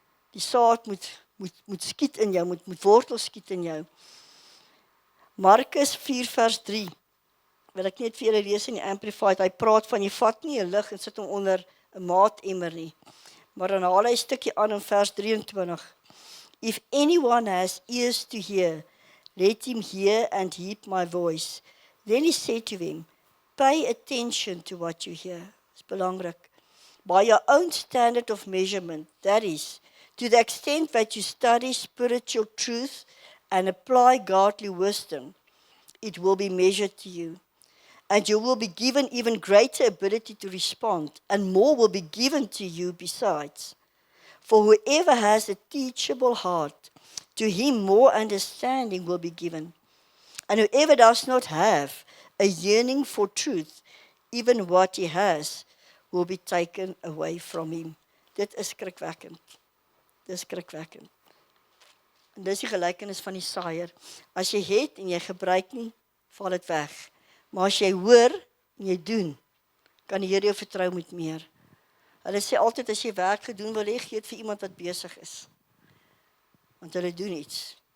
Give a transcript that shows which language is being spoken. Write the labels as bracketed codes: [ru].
[af] Die saad moet skiet in jou, moet wortel skiet in jou. Markus 4 vers 3, wil ek net vir julle lees in die Amplified, hy praat van, jy vat nie 'n lig en sit hom onder 'n maatemmer nie, maar dan haal hy 'n stukkie aan in vers 23. [en] If anyone has ears to hear, let him hear and heed my voice. Then he said to them, pay attention to what you hear. [af] Dit is belangrik. [en] By your own standard of measurement, that is, to the extent that you study spiritual truth and apply godly wisdom, it will be measured to you. And you will be given even greater ability to respond, and more will be given to you besides. For whoever has a teachable heart, to him more understanding will be given. And whoever does not have a yearning for truth, even what he has, will be taken away from him. [af] Dit is skrikwekkend. Dit is skrikwekkend. En dis die gelykenis van die saaier. As jy het en jy gebruik nie, val dit weg. Maar as jy hoor en jy doen, kan die Here jou vertrou met meer. Hulle sê altyd, as jy werk gedoen wil hê, gee dit vir iemand wat besig is. Want hulle doen iets.